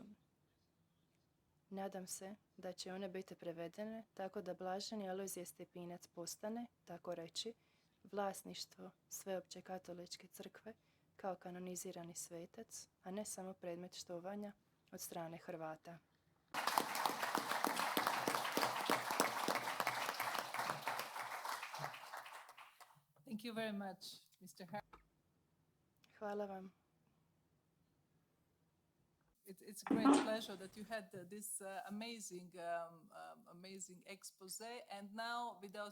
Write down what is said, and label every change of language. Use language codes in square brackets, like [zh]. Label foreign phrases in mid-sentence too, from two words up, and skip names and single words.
[hr] Nadam se da će one biti prevedene tako da blaženi Alojzije Stepinac postane, tako reći, vlasništvo sveopće katoličke crkve kao kanonizirani svetac, a ne samo predmet štovanja od strane Hrvata. [en] Thank you very much, Mr. [hr] Hvala vam. [en] It's a great pleasure that you had this amazing expose, and now without...